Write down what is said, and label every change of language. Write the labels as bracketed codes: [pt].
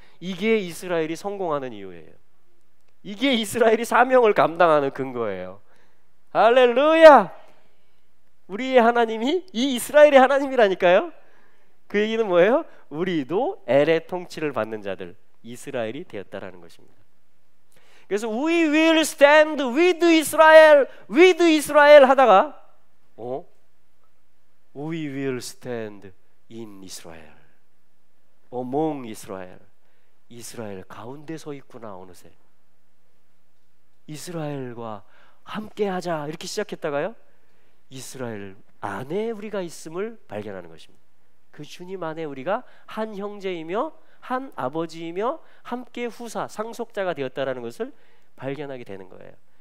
[ko] 이게 이스라엘이 성공하는 이유예요. 이게 이스라엘이 사명을 감당하는 근거예요. 할렐루야! 우리의 하나님이 이 이스라엘의 하나님이라니까요. 그 얘기는 뭐예요? 우리도 엘의 통치를 받는 자들, 이스라엘이 되었다라는 것입니다. 그래서 [en] We will stand with Israel, with Israel [ko] 하다가 [en] We will stand in Israel, among Israel. [ko] 이스라엘 가운데 서 있구나. 어느새 이스라엘과 함께하자 이렇게 시작했다가요, 이스라엘 안에 우리가 있음을 발견하는 것입니다. 그 주님 안에 우리가 한 형제이며 한 아버지이며 함께 후사, 상속자가 되었다라는 것을 발견하게 되는 거예요.